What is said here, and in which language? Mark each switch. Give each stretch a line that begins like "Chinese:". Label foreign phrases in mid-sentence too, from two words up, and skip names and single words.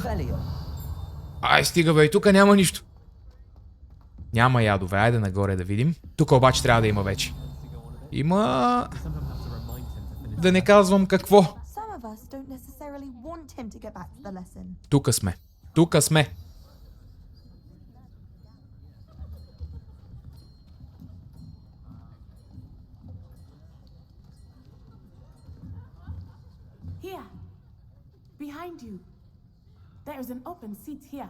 Bulgarian: Ай, стига бе, и тук няма нищо. Няма ядове, айде нагоре да видим. Тук обаче трябва да има вече. Има... Да не казвам какво. Тук сме.
English: Here. Behind you. There is an open seat here.